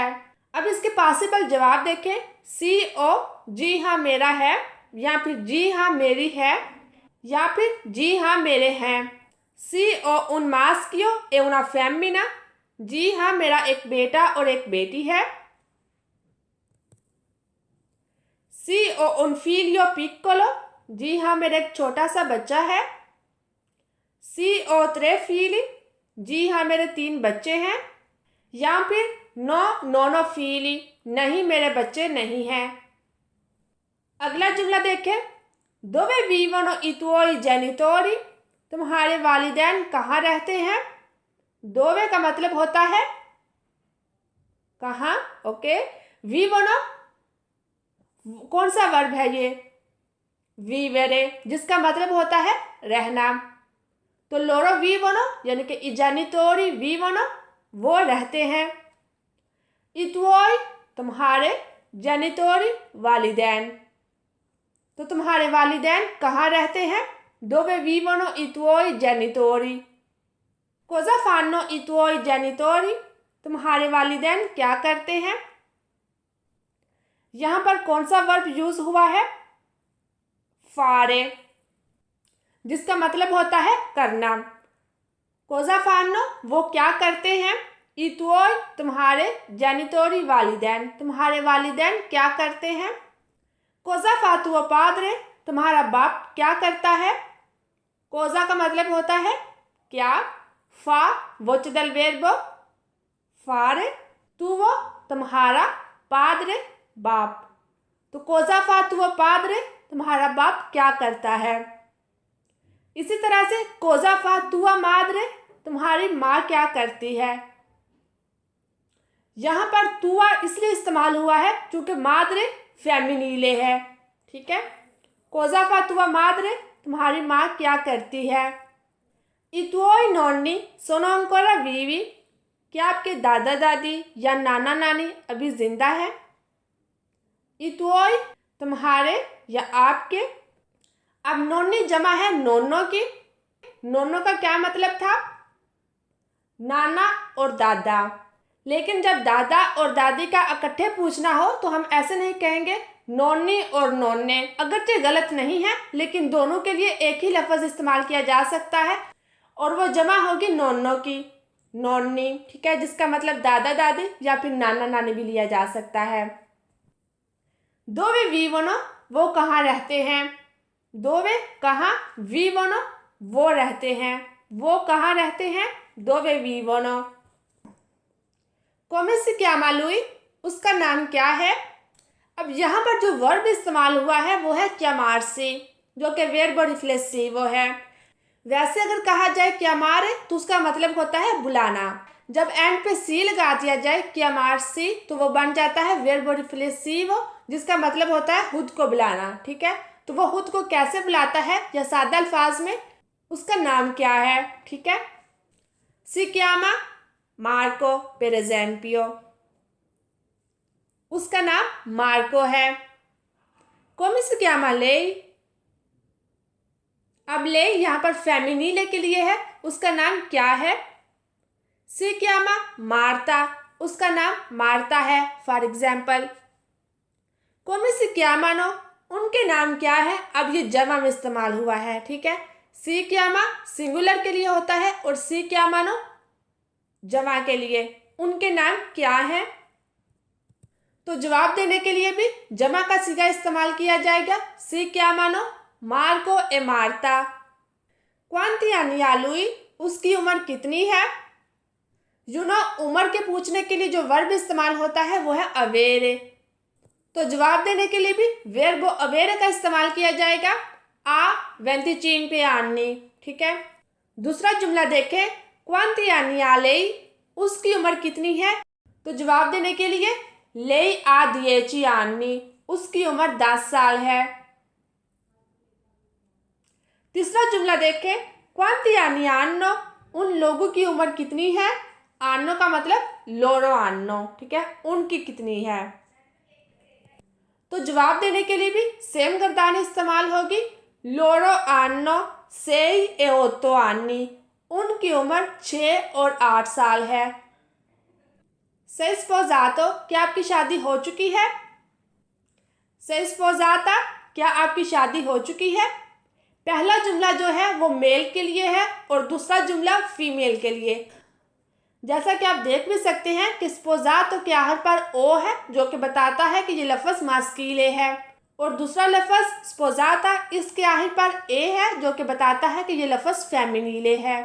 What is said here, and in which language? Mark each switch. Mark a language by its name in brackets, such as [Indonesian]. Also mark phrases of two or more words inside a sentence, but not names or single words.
[Urdu] اب اس کے پاسیبل جواب دیکھیں [Italian] sì ho, [Urdu] جی ہاں میرا ہے، یا پھر جی ہاں میری ہے، یا پھر جی ہاں میرے ہیں. [Italian] Sì ho un maschio e una femmina, [Urdu] جی ہاں میرا ایک بیٹا اور ایک بیٹی ہے. [Italian] Sì ho un figlio piccolo, [Urdu] جی ہاں میرا ایک چھوٹا سا بچہ ہے. [Italian] Sì ho tre figli, [Urdu] جی ہاں میرے 3 بچے ہیں. یا پھر [Italian] No, non ho figli, [Urdu] نہیں میرے بچے نہیں ہیں. اگلا جملہ دیکھیں [Italian] dove vivono i tuoi genitori, [Urdu] تمہارے والدین کہاں رہتے ہیں. دووے کا مطلب ہوتا ہے کہاں. اوکے، vivono کون سا ورب ہے یہ، ویویرے، جس کا مطلب ہوتا ہے رہنا. [Italian] तो loro vivono [Urdu] یعنی کہ [Italian] i genitori vivono, [Urdu] وہ رہتے ہیں. [Italian] i tuoi [Urdu] تمہارے، genitori والدین، تو تمہارے والدین کہاں رہتے ہیں. [Italian] dove vivono i tuoi genitori, cosa fanno i tuoi genitori, [Urdu] تمہارے والدین کیا کرتے ہیں. یہاں پر کون سا ورب یوز ہوا ہے، فارے، جس کا مطلب ہوتا ہے کرنا. [Italian] cosa fanno [Urdu] وہ کیا کرتے ہیں. [Italian] i tuoi [Urdu] تمہارے، genitori والدین، تمہارے والدین کیا کرتے ہیں. [Italian] cosa fa tuo padre [Urdu] تمہارا باپ کیا کرتا ہے. cosa کا مطلب ہوتا ہے کیا. [Italian] fa voce del verbo fare, tuo तुम्हारा, padre [Urdu] باپ، تو [Italian] cosa fa tuo padre [Urdu] تمہارا باپ کیا کرتا ہے. اسی طرح سے [Italian] cosa fa tua madre [Urdu] تمہاری ماں کیا کرتی ہے. یہاں پر توا اس لیے استعمال ہوا ہے کیونکہ مادرے فیمینیلے ہے. ٹھیک ہے, [Italian] cosa fa tua madre [Urdu] تمہاری ماں کیا کرتی ہے. [Italian] i tuoi nonni sono ancora vivi, [Urdu] کیا آپ کے دادا دادی یا نانا نانی ابھی زندہ ہے. [Italian] i tuoi [Urdu] تمہارے یا آپ کے. اب نونی جمع ہے نونو کی. نونو کا کیا مطلب تھا، نانا اور دادا. لیکن جب دادا اور دادی کا اکٹھے پوچھنا ہو تو ہم ایسے نہیں کہیں گے نونی اور نونے، اگرچہ غلط نہیں ہے لیکن دونوں کے لیے ایک ہی لفظ استعمال کیا جا سکتا ہے اور وہ جمع ہوگی نونو کی، نونی. ٹھیک ہے، جس کا مطلب دادا دادی یا پھر نانا نانی بھی لیا جا سکتا ہے. [Italian] dove vivono [Urdu] وہ کہاں رہتے ہیں. dove کہاں، vivono وہ رہتے ہیں، وہ کہاں رہتے ہیں, [Italian] dove vivono। come si chiama lui [Urdu] اس کا نام کیا ہے. اب یہاں پر جو ورب استعمال ہوا ہے وہ ہے chiamarsi، جو کہ [Italian] verbo riflessivo [Urdu] है। ویسے اگر کہا جائے chiamare تو اس کا مطلب ہوتا ہے بلانا. جب اینڈ پے سی لگا دیا جائے chiamarsi تو وہ بن جاتا ہے [Italian] verbo riflessivo, [Urdu] جس کا مطلب ہوتا ہے خود کو بلانا. ٹھیک ہے، تو وہ خود کو کیسے بلاتا ہے یا سادہ الفاظ میں اس کا نام کیا ہے. ٹھیک ہے, [Italian] si chiama Marco per esempio, [Urdu] اس کا نام مارکو ہے. [Italian] come si chiama lei, [Urdu] اب لے یہاں پر فیمینیلے کے لیے ہے، اس کا نام کیا ہے. [Italian] si chiama [Urdu] مارتا، اس کا نام مارتا ہے [English] for example. [Italian] come si chiamano, [Urdu] ان کے نام کیا ہے. اب یہ جمع میں استعمال ہوا ہے. ٹھیک ہے, [Italian] si chiama [Urdu] سنگولر کے لیے ہوتا ہے اور [Italian] si chiamano [Urdu] جمع کے لیے. ان کے نام کیا ہے، تو جواب دینے کے لیے بھی جمع کا صیغہ استعمال کیا جائے گا. [Italian] si chiamano Marco e Marta, quanti anni ha lui, [Urdu] اس کی عمر کتنی ہے. عمر کے پوچھنے کے لیے جو ورب استعمال ہوتا ہے وہ ہے اویرے، تو جواب دینے کے لیے بھی ورب اویرے کا استعمال کیا جائے گا. [Italian] ha 25 anni. [Urdu] ٹھیک ہے، دوسرا جملہ دیکھیں, [Italian] quanti anni ha lei, [Urdu] اس کی عمر کتنی ہے، تو جواب دینے کے لیے [Italian] lei ha 10 anni, [Urdu] اس کی عمر 10 سال ہے. تیسرا جملہ دیکھیں, [Italian] quanti anni hanno, [Urdu] ان لوگوں کی عمر کتنی ہے. آنو کا مطلب [Italian] loro hanno. [Urdu] ٹھیک ہے، ان کی کتنی ہے، تو جواب دینے کے لیے بھی سیم گردانی استعمال ہوگی. [Italian] Loro hanno sei e 8 anni, [Urdu] ان کی عمر 6 اور 8 سال ہے. [Italian] sei sposato, [Urdu] کیا آپ کی شادی ہو چکی ہے. [Italian] sei sposata, [Urdu] کیا آپ کی شادی ہو چکی ہے. پہلا جملہ جو ہے وہ میل کے لیے ہے اور دوسرا جملہ فیمیل کے لیے और दूसरा जुमला फीमेल के लिए। جیسا کہ آپ دیکھ بھی سکتے ہیں کہ سپوزاتو کے آخر پر او ہے، جو کہ بتاتا ہے کہ یہ لفظ ماسکیلے ہے، اور دوسرا لفظ سپوزاتا اس کے آخر پر اے ہے، جو کہ بتاتا ہے کہ یہ لفظ فیمینیلے ہے.